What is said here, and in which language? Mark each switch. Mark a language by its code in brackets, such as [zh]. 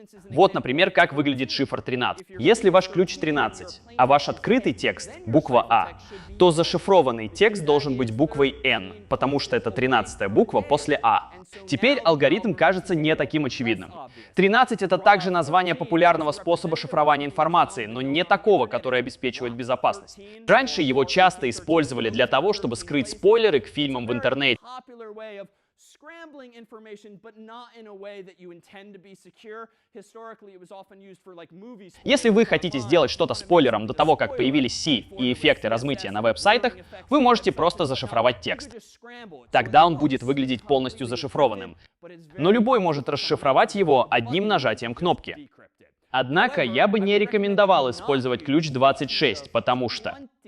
[ru] Вот, например, как выглядит шифр 13. Если ваш ключ 13, а ваш открытый текст — буква А, то зашифрованный текст должен быть буквой N, потому что это 13-я буква после А. Теперь алгоритм кажется не таким очевидным. 13 — это также название популярного способа шифрования информации, но не такого, который обеспечивает безопасность. Раньше его часто использовали для того, чтобы скрыть спойлеры к фильмам в интернете. [en] Scrambling information, but not in a way that you intend to be secure. Historically, it was often used for like movies. [ru] Если вы хотите сделать что-то спойлером до того, как появились C и эффекты размытия на веб-сайтах, вы можете просто зашифровать текст. Тогда он будет выглядеть полностью зашифрованным. Но любой может расшифровать его одним нажатием кнопки. Однако я бы не рекомендовал использовать ключ 26, потому что...